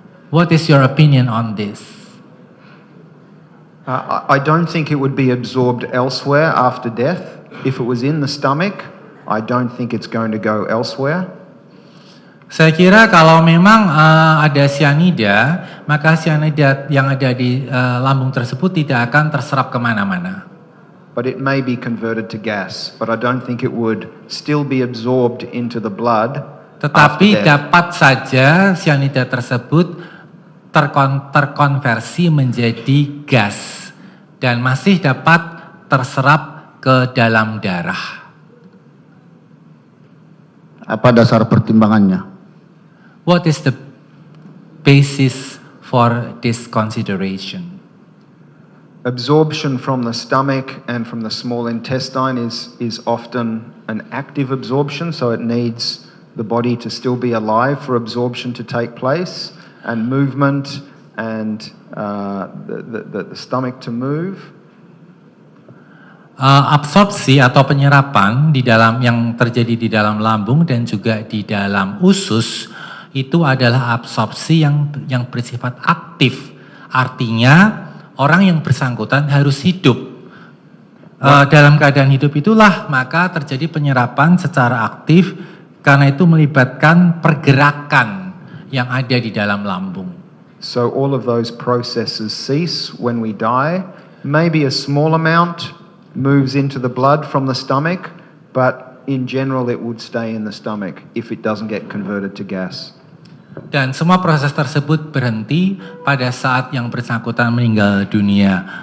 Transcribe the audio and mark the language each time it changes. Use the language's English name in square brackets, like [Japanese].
[English] What is your opinion on this? I don't think it would be absorbed elsewhere after death. If it was in the stomach, I don't think it's going to go elsewhere. [Indonesian] Saya kira kalau memang ada cyanida, maka cyanida yang ada di lambung tersebut tidak akan terserap kemana-mana. [English] But it may be converted to gas, but I don't think it would still be absorbed into the blood. [Indonesian] Tetapi dapat saja cyanida tersebut terkonversi menjadi gas dan masih dapat terserap ke dalam darah. Apa dasar pertimbangannya? [English] What is the basis for this consideration? Absorption from the stomach and from the small intestine is often an active absorption, so it needs the body to still be alive for absorption to take place, and movement and the stomach to move. [Indonesian] Absorpsi atau penyerapan di dalam yang terjadi di dalam lambung dan juga di dalam usus itu adalah absorpsi yang bersifat aktif. Artinya orang yang bersangkutan harus hidup. Dalam keadaan hidup itulah maka terjadi penyerapan secara aktif karena itu melibatkan pergerakan yang ada di dalam lambung. [English] So all of those processes cease when we die. Maybe a small amount moves into the blood from the stomach, but in general it would stay in the stomach if it doesn't get converted to gas. [Indonesian] Dan semua proses tersebut berhenti pada saat yang bersangkutan meninggal dunia.